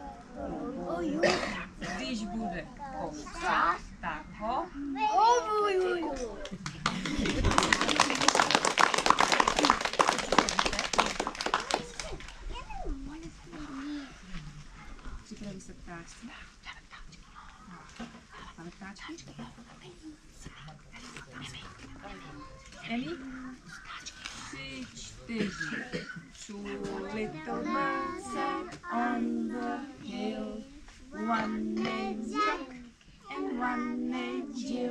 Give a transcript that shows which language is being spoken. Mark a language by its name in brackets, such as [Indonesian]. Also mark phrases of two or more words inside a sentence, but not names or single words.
[Czech] Když bude kousat, tak ho. Připraví se ptáčky. Máme ptáčky? Eli? 3, 4. [English] Two little birds on the hill. One named Jack and one named Jill.